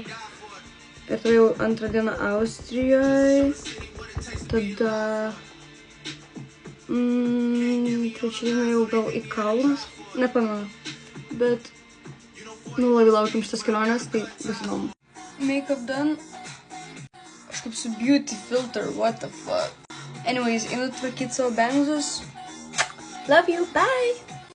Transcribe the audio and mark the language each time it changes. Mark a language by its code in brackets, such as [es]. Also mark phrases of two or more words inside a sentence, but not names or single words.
[lt] Ir tada jau 2 dieną Austrijoje, tada 3 dieną jau gal į kalnus, nepamenu, bet nu labai laukiam šitas kelionės, tai bus įdomu. [en] Makeup done, [lt] aš kaip su [en] beauty filter, what the fuck. Anyways, [lt] einu tvarkyti savo bangsus. [en] Love you, bye!